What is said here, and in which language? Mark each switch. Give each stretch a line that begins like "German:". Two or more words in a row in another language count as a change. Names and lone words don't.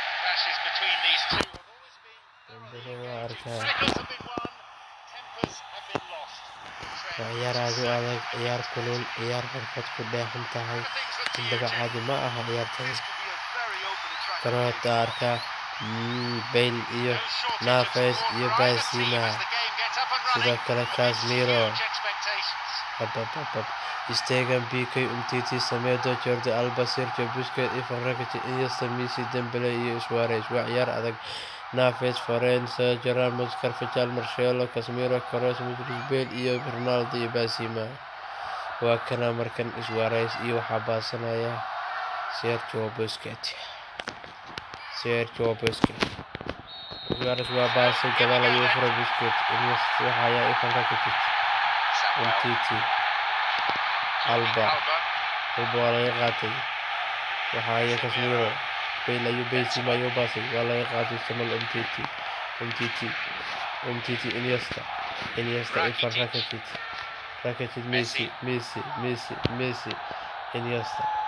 Somali: ciyaar aad u adag ciyaar kulul ciyaar xirfad ku dheehan tahay indhaga caadi ma aha ciyaartan karoota arkaa Bale iyo Navas iyo Benzema sidoo kale Casemiro Stegen PK Umtiti Semedo Jordi Alba Sergio Busquets Ivan Rakitic Iniesta Messi Dembele iyo Suarez waa ciyaar adag Navas Florenzo Ramos Carvajal Marcelo Casemiro Kroos Modric Bale iyo Ronaldo iyo Benzema waa kana markan Suarez iyo waxa baasanaya Sergio Busquets Suarez waa baasay gadaal ayuu furo Busquets Iniesta waxa ayaa Ivan Rakitic Umtiti Alba waa laga qaatay waxa ayaa Casemiro Bale ayuu Benzema ayuu baasay waa laga qaatay Samuel Umtiti Iniesta Ivan Rakitic Messi Iniesta